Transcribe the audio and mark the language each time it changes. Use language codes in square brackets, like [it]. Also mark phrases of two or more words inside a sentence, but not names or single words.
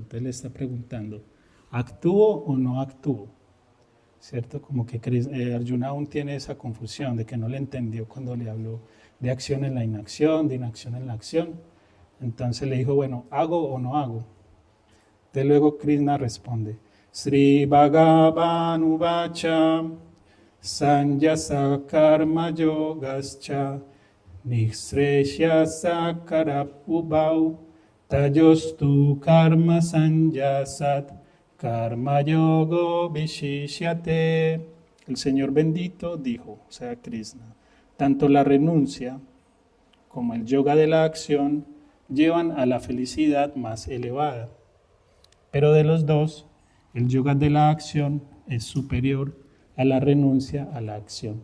[es] Entonces le está preguntando, ¿actúo o no actúo? ¿Cierto? Como que Arjuna aún tiene esa confusión de que no le entendió cuando le habló de acción en la inacción, de inacción en la acción. Entonces le dijo, bueno, ¿hago o no hago? De luego Krishna responde, [sa] Sri Bhagavan Uvacha Sanjasa Karma Yogascha Nixreshya Sakarap Ubau Tayostu Karma Sanjasat Karma Yogo Vishishyate. [es] El Señor bendito dijo, o sea Krishna, tanto la renuncia como el yoga de la acción llevan a la felicidad más elevada. Pero de los dos, el yoga de la acción es superior a la renuncia a la acción.